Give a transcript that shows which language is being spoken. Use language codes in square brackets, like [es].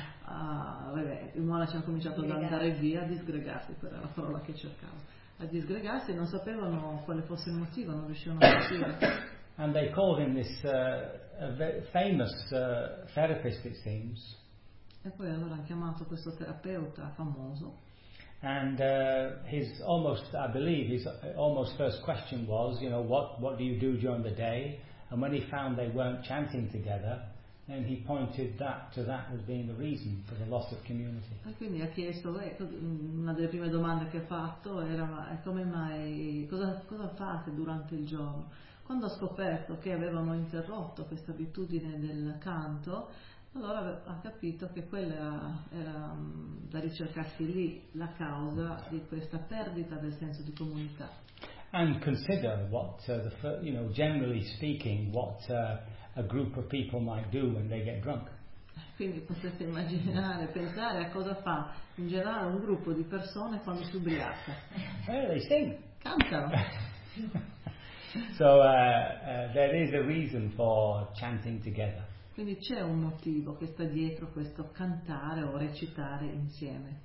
[it] Vabbè, i monaci hanno cominciato ad andare via, a disgregarsi, quella era la parola che cercavo. A disgregarsi, non sapevano quale fosse il motivo, non riuscivano a capire. [en] And they called him this famous therapist, it seems. [it] E poi allora hanno chiamato questo terapeuta famoso. [en] And his almost, I believe, his almost first question was, you know, what do you do during the day? And when he found they weren't chanting together, then he pointed that to that as being the reason for the loss of community. [it] E quindi ha chiesto, una delle prime domande che ha fatto era, come mai, cosa fate durante il giorno? Quando ha scoperto che avevano interrotto questa abitudine del canto, allora ha capito che quella era da ricercarsi lì la causa di questa perdita del senso di comunità. [en] And consider what, you know, generally speaking, what a group of people might do when they get drunk. [it] Quindi potete immaginare, pensare a cosa fa in generale un gruppo di persone quando si ubriaca. [en] They sing. [it] Cantano. [en] So there is a reason for chanting together. [it] Quindi c'è un motivo che sta dietro questo cantare o recitare insieme.